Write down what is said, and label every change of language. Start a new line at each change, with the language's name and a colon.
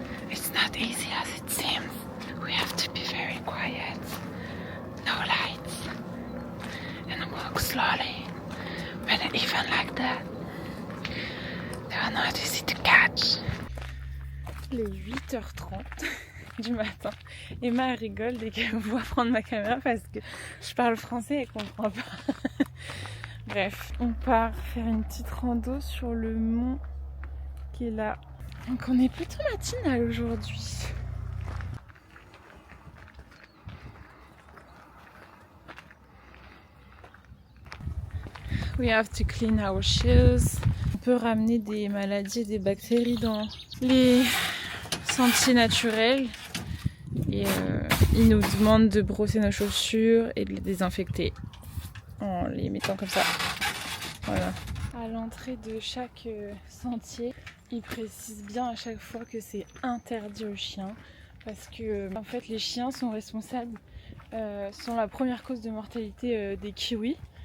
English: It's not easy as it seems. We have to be very quiet. No lights. And walk slowly. But even like that, they are not easy to catch.
French: Il est 8h30 du matin. Emma rigole dès qu'elle me voit prendre ma caméra parce que je parle français et elle comprend pas. Bref, on part faire une petite rando sur le mont qui est là. Donc on est plutôt matinal aujourd'hui.
English: We have to clean our shoes.
French: On peut ramener des maladies et des bactéries dans les sentiers naturels. Et ils nous demandent de brosser nos chaussures et de les désinfecter en les mettant comme ça. Voilà. À l'entrée de chaque sentier, ils précisent bien à chaque fois que c'est interdit aux chiens parce que en fait les chiens sont responsables, sont la première cause de mortalité des kiwis.